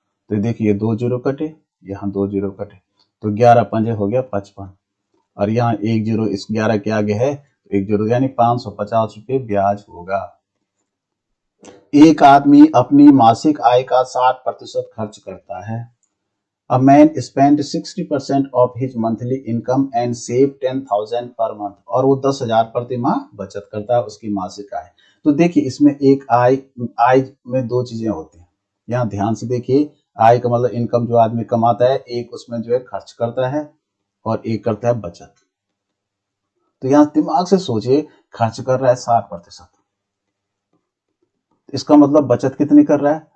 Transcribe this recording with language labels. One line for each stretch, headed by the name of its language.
Hindi: तो देखिए 2 जीरो कटे, यहाँ 2 जीरो कटे, तो 11 पंजे हो गया 55, और यहाँ 1 जीरो इस 11 के आगे है तो 1 जीरो, यानी 550 रुपये ब्याज होगा। एक आदमी अपनी मासिक आय का 60% खर्च करता है,
English: A man spent 60% of his monthly income and save 10,000 per month।
Hindi: और वो 10,000 प्रति माह बचत करता है, उसकी मासिक आय। तो देखिए इसमें एक आय में दो चीजें होती हैं, यहाँ ध्यान से देखिए। आय का मतलब इनकम जो आदमी कमाता है, एक उसमें जो है खर्च करता है और एक करता है बचत। तो यहाँ दिमाग से सोचिए, खर्च कर रहा है 60%, इसका मतलब बचत कितनी कर रहा है?